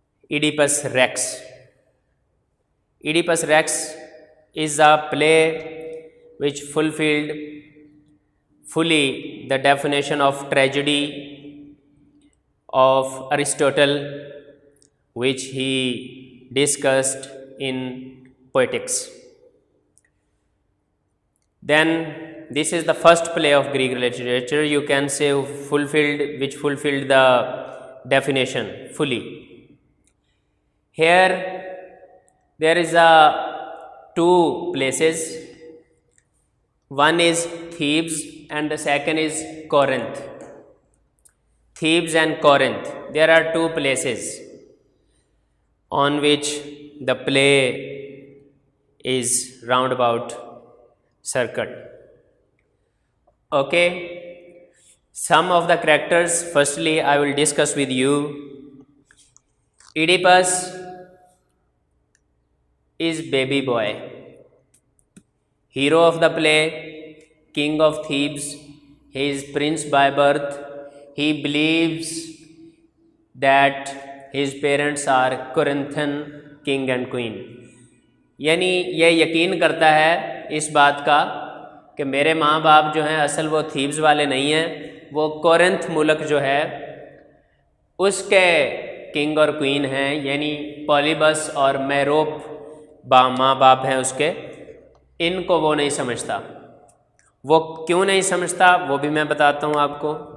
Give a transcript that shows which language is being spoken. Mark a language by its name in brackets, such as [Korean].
[English] Oedipus Rex. Oedipus Rex is a play which fulfilled fully the definition of tragedy of Aristotle, which he discussed in Poetics. Then this is the first play of Greek literature, you can say, which fulfilled the definition fully. Here there is two places. One is Thebes and the second is Corinth. Thebes and Corinth, there are two places on which the play is roundabout circled. Okay, some of the characters firstly I will discuss with you. Oedipus is baby boy, hero of the play, king of Thebes. He is prince by birth. He believes that his parents are Corinthian king and queen. [Urdu] یعنی یہ یقین کرتا ہے اس بات کا کہ میرے ماں باپ جو ہیں اصل وہ تھیبز والے نہیں ہیں، وہ کورنتھ ملک جو ہے اس کے کنگ اور کوئین ہیں، یعنی پولیبس اور میروپ ماں باپ ہیں اس کے۔ ان کو وہ نہیں سمجھتا۔ وہ کیوں نہیں سمجھتا وہ بھی میں بتاتا ہوں آپ کو۔